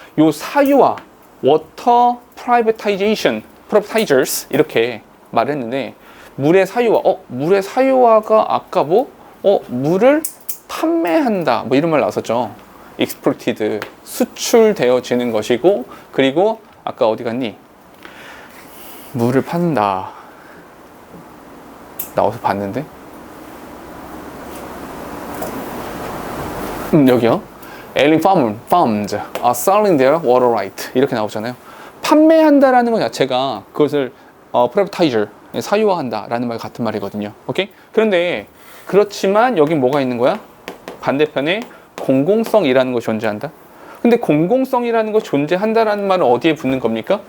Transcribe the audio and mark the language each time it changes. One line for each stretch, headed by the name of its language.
Korean: 요 사유화 water privatizers 이렇게 말했는데 물의 사유화 물의 사유화가 아까 물을 판매한다 뭐 이런 말 나왔었죠. exported 수출되어지는 것이고 그리고 아까 어디 갔니? 물을 판다 나와서 봤는데 여기요.
English: Ailing farms are selling their water right
Korean: 이렇게 나오잖아요. 판매한다라는 것 자체가 그것을 privatizer 사유화한다라는 말 같은 말이거든요. 오케이? 그런데 그렇지만 여기 뭐가 있는 거야? 반대편에 공공성이라는 것이 존재한다. 근데 공공성이라는 것이 존재한다라는 말은 어디에 붙는 겁니까?